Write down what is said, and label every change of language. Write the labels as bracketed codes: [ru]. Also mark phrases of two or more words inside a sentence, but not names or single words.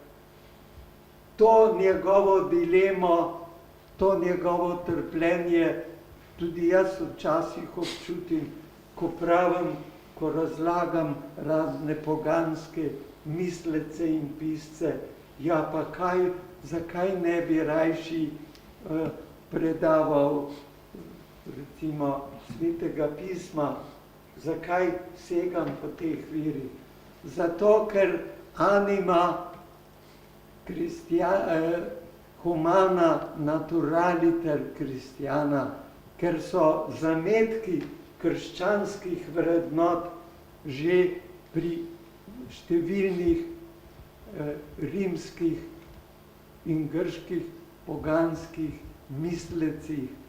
[sl] To njegovo dilemo, to njegovo trpljenje, tudi jaz včasih občutim, ko pravim, ko razlagam razne poganske mislece in pisce, ja pa kaj, zakaj ne bi rajši predaval recimo Svetega pisma, zakaj segam po teh virih? Zato, ker [la] anima humana naturaliter kristjana, [sl] ker so zametki krščanskih vrednot že pri številnih rimskih in grških poganskih mislecih.